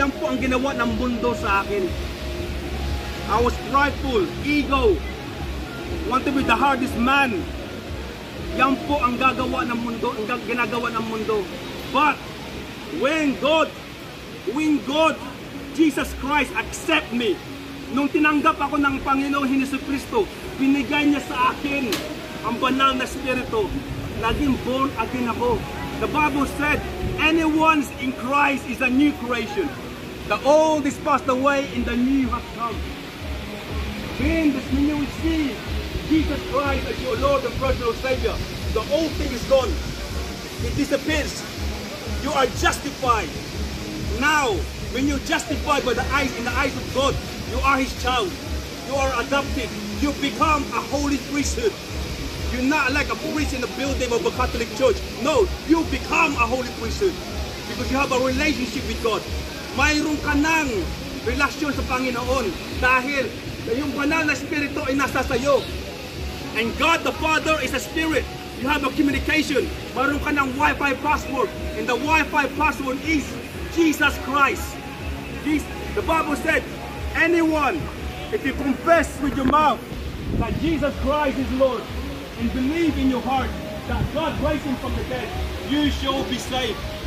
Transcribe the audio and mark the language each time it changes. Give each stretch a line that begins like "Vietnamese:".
Filipino: Yan po ang ginawa ng mundo sa akin.
English: I was prideful, ego, want to be the hardest man.
Filipino: Yan po ang gagawa ng mundo, ang ginagawa ng mundo.
English: But when God, Jesus Christ accept me,
Filipino: nung tinanggap ako ng Panginoong Hesukristo, binigay niya sa akin ang banal na Espiritu. Naging born again ako.
English: The Bible said, anyone in Christ is a new creation. The old is passed away and the new has come. When you receive Jesus Christ as your Lord and personal Savior, the old thing is gone. It disappears. You are justified. Now, when you're justified by in the eyes of God, you are His child. You are adopted. You become a holy priesthood. You're not like a priest in the building of a Catholic church. No, you become a holy priesthood because you have a relationship with God.
Filipino: Mayroon ka ng relasyon sa Panginoon dahil yung banal na Espiritu ay nasa sayo.
English: And God the Father is a Spirit. You have a communication.
Filipino: Mayroon ka ng Wi-Fi password.
English: And the Wi-Fi password is Jesus Christ. The Bible said, anyone, if you confess with your mouth that Jesus Christ is Lord and believe in your heart that God raised Him from the dead, you shall be saved.